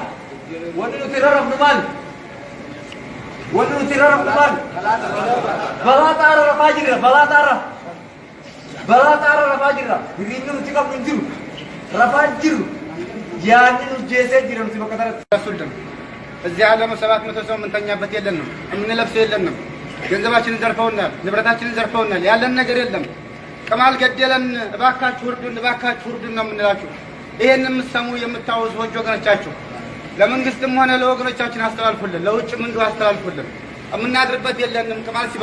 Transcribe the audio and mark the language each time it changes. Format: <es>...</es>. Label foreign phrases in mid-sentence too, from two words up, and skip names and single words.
<om>Wanni nuti rarrafnu maal? Balaa xaara rafaa jirra. Balaa xaara rafaa jirra. Hiriirri nuti qabnu hin jiru. Rafaan jiru. Yaadni nu jeesee jira nuti bakka tanatti.</om> <am>እዚህ ዓለም 700 ሰው የምንተኛበት የለንም፣ የምንለብሰው የለንም። ገንዘባችንን ዘርፈውናል፣ ንብረታችንን ዘርፈውናል። ያለን ነገር የለም። ቅማል ገደለን፣ እባካችሁ እርዱን ነው የምንላችሁ። ይሄን የምትሰሙ የምታውዙ ወገኖቻችሁ ለመንግስትም ሆነ ለወገኖቻችን አስተላልፉልን፣ ለውጭም እንዲሁ አስተላልፉልን። የምናድርበት የለንም። ቅማል ሲበላ</am>